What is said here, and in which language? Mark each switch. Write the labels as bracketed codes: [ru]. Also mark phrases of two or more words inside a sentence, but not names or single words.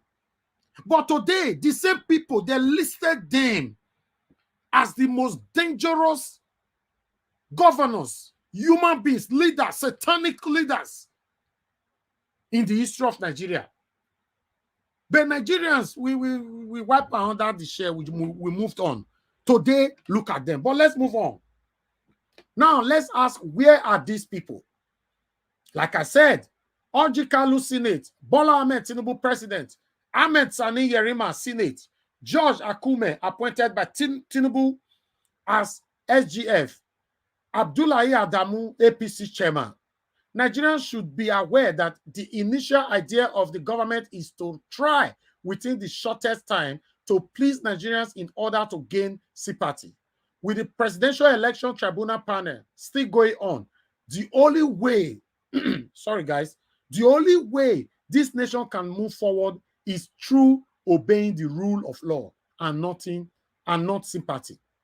[en] But today, the same people, they listed them as the most dangerous governors, human beings, leaders, satanic leaders in the history of Nigeria. But Nigerians, we wipe under the share, we moved on. Today, look at them. But let's move on. Now, let's ask, where are these people? Like I said, Orji Kalu, Senate. Bola Ahmed Tinubu, President. Ahmed Sani Yerima, Senate. George Akume, appointed by Tinubu as SGF. Abdullahi Adamu, APC chairman. Nigerians should be aware that the initial idea of the government is to try within the shortest time to please Nigerians in order to gain sympathy. With the Presidential Election Tribunal panel still going on, the only way, sorry guys, the only way this nation can move forward is through obeying the rule of law and not sympathy.